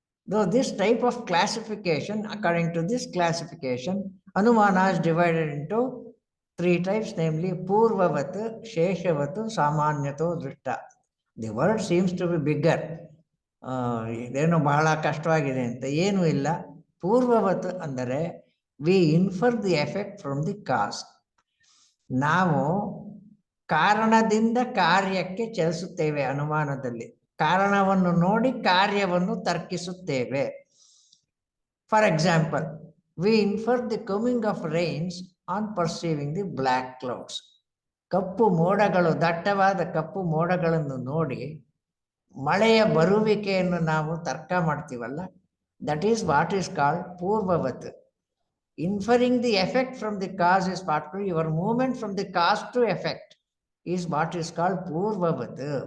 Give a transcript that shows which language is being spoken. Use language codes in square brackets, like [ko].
[en] Though this type of classification, according to this classification, Anumana is divided into 3 types, namely Purvavat, Sheshavat, Samanyato, Drishta. The word seems to be bigger. [kn] ಇದೇನು ಬಹಳ ಕಷ್ಟವಾಗಿದೆ ಅಂತ ಏನೂ ಇಲ್ಲ. [en] ಪೂರ್ವವತ್ ಅಂದರೆ we infer the effect from the cause. [kn] ನಾವು ಕಾರಣದಿಂದ ಕಾರ್ಯಕ್ಕೆ ಚಲಿಸುತ್ತೇವೆ. ಅನುಮಾನದಲ್ಲಿ ಕಾರಣವನ್ನು ನೋಡಿ ಕಾರ್ಯವನ್ನು ತರ್ಕಿಸುತ್ತೇವೆ. [en] For example, we infer the coming of rains on perceiving the black clouds. [kn] ಕಪ್ಪು ಮೋಡಗಳು, ದಟ್ಟವಾದ ಕಪ್ಪು ಮೋಡಗಳನ್ನು ನೋಡಿ ಮಳೆಯ ಬರುವಿಕೆಯನ್ನು ನಾವು ತರ್ಕ ಮಾಡ್ತೀವಲ್ಲ, [en] That is what is called purvavat. Inferring the effect from the cause is particularly your movement from the cause to effect is what is called Purvavat.